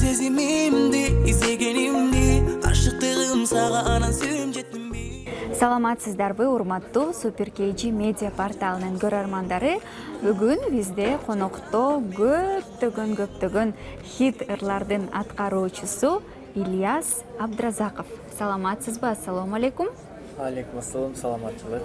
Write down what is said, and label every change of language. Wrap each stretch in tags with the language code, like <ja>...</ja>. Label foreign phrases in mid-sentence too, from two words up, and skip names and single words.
<ky>Sevimimdi, izlegenimdi. Aşıktığım sağa anan suyum jettim bi. Саламатсыздарбы, урматтуу Супер KG медиа порталынын көрөрмандары. Бүгүн бизде конокто көптөгөн хит ырлардын аткаруучусу Ильяс Абдразаков. Саламатсызбы? Ассаламу алейкум. Алейкум ассалам, саламатчылык.</ky>